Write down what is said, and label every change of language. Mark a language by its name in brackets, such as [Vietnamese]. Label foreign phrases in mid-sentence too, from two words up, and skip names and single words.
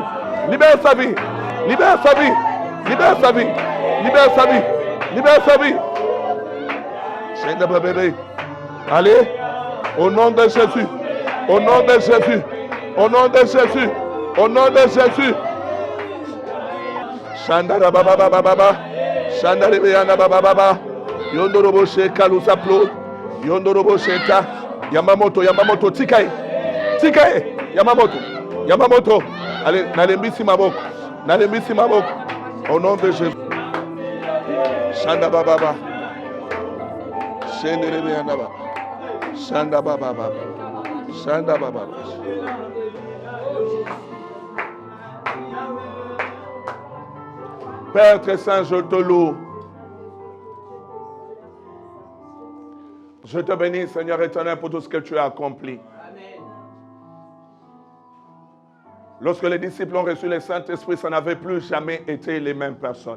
[French] Libère sa vie. Libère sa vie. Libère sa vie. Libère sa vie. Libère sa vie. Bébé. Allez. Au nom de Jésus. Au nom de Jésus. Au nom de Jésus. Au nom de Jésus. Shandara baba baba baba. Shandara beyana baba baba. Yondorobo sheka lusaplo. Yondorobo sheka. Yamamoto tikai. Yamamoto. [Lingala] Allez, nalembisi maboko. [French] Au nom de Jésus. Shanda baba baba. Shendere beyana baba. Shanda baba baba. Shanda baba baba. Père très saint, je te loue. Je te bénis, Seigneur éternel, pour tout ce que tu as accompli. Amen. Lorsque les disciples ont reçu le Saint-Esprit, ça n'avait plus jamais été les mêmes personnes.